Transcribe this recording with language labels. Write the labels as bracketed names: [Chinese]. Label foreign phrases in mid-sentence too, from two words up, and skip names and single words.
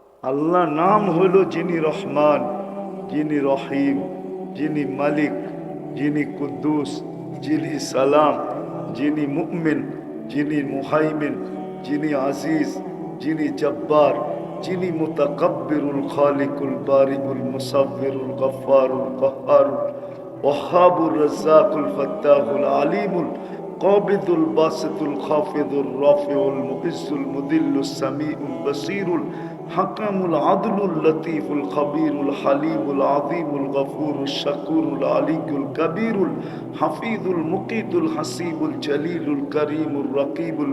[Bangla] আল্লাহ নাম হলো যিনি রহমান, যিনি রহিম, যিনি মালিক, যিনি কুদ্দুস, যিনি সালাম, যিনি মুমিন, যিনি মুহাইমিন, যিনি আজিজ, যিনি জব্বার, যিনি মুতাকাব্বিরুল খালিকুল বারিকুল মুসাব্বিরুল গফফারুল কাহ্হারুল ওয়াহ্হাবুর রাজ্জাকুল ফাত্তাহুল আলিমুল কাবিদুল বাসিতুল খাফিদুর রাফিউল মুইজ্জুল মুদিল্লুস সামিউল বাসীরুল হাকামুল আদলুল লতীফুল খবীরুল হালিমুল আযীমুল গফুরুশ শাকুরুল আলিয়্যুল কবীরুল হাফিজুল মুকিতুল হাসিবুল জলিলুল করিমুর রকিবুল